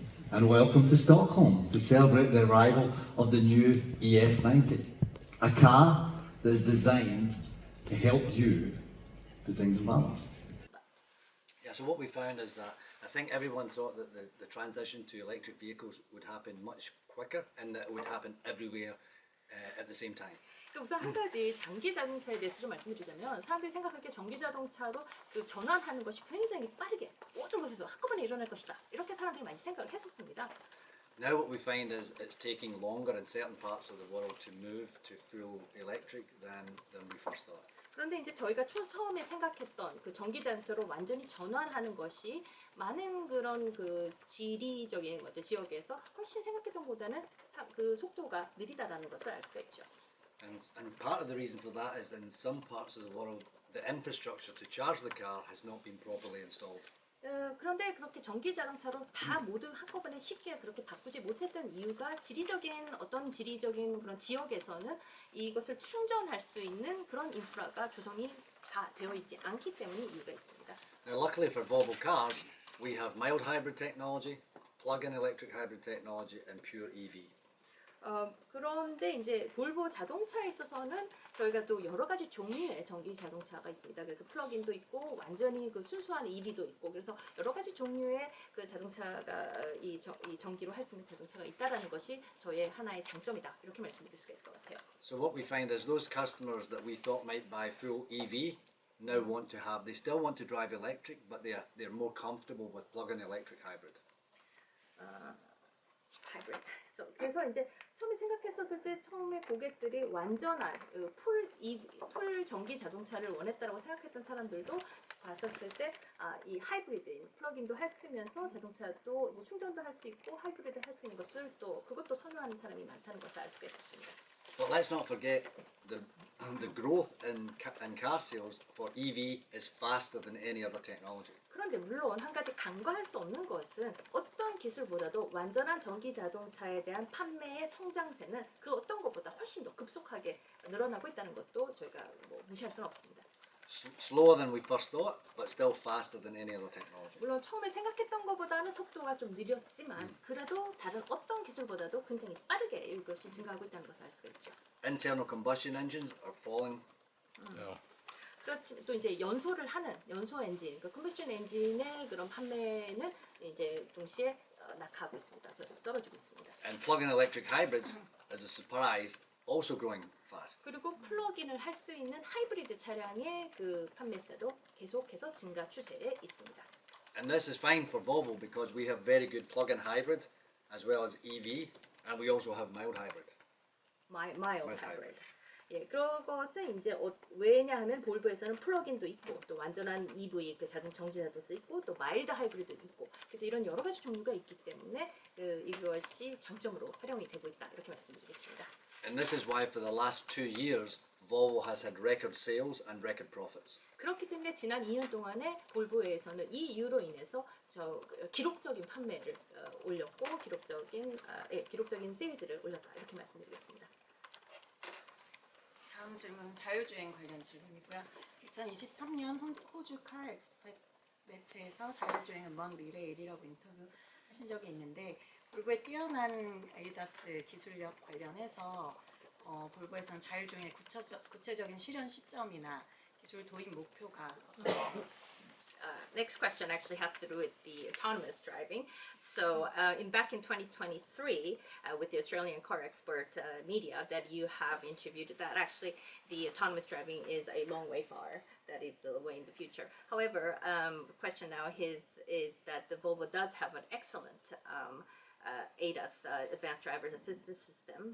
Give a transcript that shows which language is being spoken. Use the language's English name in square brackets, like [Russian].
[English] and welcome to Stockholm to celebrate the arrival of the new ES90, a car that is designed to help you put things in balance. Yeah, so what we found is that I think everyone thought that the transition to electric vehicles would happen much quicker and that it would happen everywhere at the same time. [Korean] 우선 한 가지 전기 자동차에 대해서 좀 말씀드리자면 사람들이 생각하기에 전기 자동차로 그 전환하는 것이 굉장히 빠르게 모든 곳에서 한꺼번에 일어날 것이다. 이렇게 사람들이 많이 생각을 했었습니다. [English] Now what we find is it's taking longer in certain parts of the world to move to full electric than we first thought. [Korean] 그런데 이제 저희가 처음에 생각했던 그 전기 자동차로 완전히 전환하는 것이 많은 그런 그 지리적인 어떤 지역에서 훨씬 생각했던 것보다는 그 속도가 느리다라는 것을 알 수가 있죠. [English] And part of the reason for that is in some parts of the world the infrastructure to charge the car has not been properly installed. [Korean] 그런데 그렇게 전기 자동차로 다 모두 한꺼번에 쉽게 그렇게 바꾸지 못했던 이유가 지리적인 그런 지역에서는 이것을 충전할 수 있는 그런 인프라가 조성이 다 되어 있지 않기 때문에 이유가 있습니다. [English] Now luckily for Volvo cars we have mild hybrid technology, plug-in electric hybrid technology and pure EV. [Korean] 그런데 이제 볼보 자동차에 있어서는 저희가 또 여러 가지 종류의 전기 자동차가 있습니다. 그래서 플러그인도 있고 완전히 그 순수한 EV도 있고 그래서 여러 가지 종류의 그 자동차가 이 전기로 할 수 있는 자동차가 있다라는 것이 저의 하나의 장점이다. 이렇게 말씀드릴 수가 있을 것 같아요. [English] So what we find is those customers that we thought might buy full EV now want to have, they still want to drive electric, but they're more comfortable with plug-in electric hybrid. [Korean] 하이브리드. 그래서 이제 처음에 생각했었을 때 처음에 고객들이 완전한 풀 전기 자동차를 원했다라고 생각했던 사람들도 봤었을 때 이 하이브리드인 플러그인도 할 수 있으면서 자동차도 뭐 충전도 할 수 있고 하이브리드 할 수 있는 것을 또 그것도 선호하는 사람이 많다는 것을 알 수가 있었습니다. [English] But let's not forget the growth in car sales for EV is faster than any other technology. [Korean] 그런데 물론 한 가지 간과할 수 없는 것은 어떤 기술보다도 완전한 전기 자동차에 대한 판매의 성장세는 그 어떤 것보다 훨씬 더 급속하게 늘어나고 있다는 것도 저희가 뭐 무시할 수는 없습니다. [English] Slower than we first thought, but still faster than any other technology. [Korean] 물론 처음에 생각했던 것보다는 속도가 좀 느렸지만 그래도 다른 어떤 기술보다도 굉장히 빠르게 이것이 증가하고 있다는 것을 알 수가 있죠. [English] Internal combustion engines are falling. [Korean] 그렇지 또 이제 연소 엔진, 그러니까 컨버션 엔진의 그런 판매는 이제 동시에 낙하하고 있습니다. 떨어지고 있습니다. [English] And plug-in electric hybrids, as a surprise, also growing fast. [Korean] 그리고 플러그인을 할 수 있는 하이브리드 차량의 그 판매세도 계속해서 증가 추세에 있습니다. [English] And this is fine for Volvo because we have very good plug-in hybrid as well as EV, and we also have mild hybrid. mild hybrid. [Korean] 예, 그것은 이제 왜냐하면 볼보에서는 플러그인도 있고 또 완전한 EV 그 전기 자동차도 있고 또 마일드 하이브리드도 있고 그래서 이런 여러 가지 종류가 있기 때문에 이것이 장점으로 활용이 되고 있다 이렇게 말씀드리겠습니다. [English] And this is why for the last 2 years Volvo has had record sales and record profits. [Korean] 그렇기 때문에 지난 2년 동안에 볼보에서는 이 이유로 인해서 기록적인 판매를 올렸고 기록적인 세일즈를 올렸다 이렇게 말씀드리겠습니다. 다음 질문은 자율주행 관련 질문이고요. 2023년 호주 카 엑스포 매체에서 자율주행 음악 미래 1위라고 인터뷰하신 적이 있는데 볼보의 뛰어난 ADAS 기술력 관련해서 볼보에서는 자율주행의 구체적인 실현 시점이나 기술 도입 목표가 어떤지. [English] Next question actually has to do with the autonomous driving. So, back in 2023, with the Australian car expert media that you have interviewed, that actually the autonomous driving is a long way far. That is the way in the future. However, the question now is that the Volvo does have an excellent ADAS, advanced driver assistance system.